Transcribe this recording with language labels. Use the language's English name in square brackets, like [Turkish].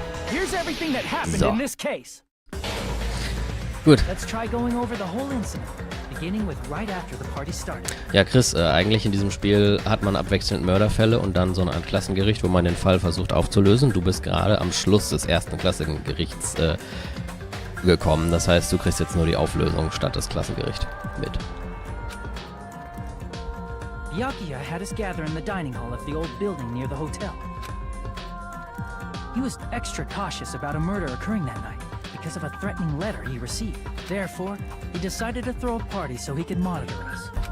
[English] Here's everything that happened So. in this case. [German] Gut. [English] Let's try going over the whole incident, beginning with right after the party started. [German] Ja, Chris, eigentlich in diesem Spiel hat man abwechselnd Mörderfälle und dann so eine Art Klassengericht, wo man den Fall versucht aufzulösen. Du bist gerade am Schluss des ersten Klassengerichts gekommen. Das heißt, du kriegst jetzt nur die Auflösung statt das Klassengericht mit. [English] Byakuya had us gather in the dining hall of the old building near the hotel. He was extra cautious about a murder occurring that night because of a threatening letter he received. Therefore, he decided to throw a party so he could monitor us.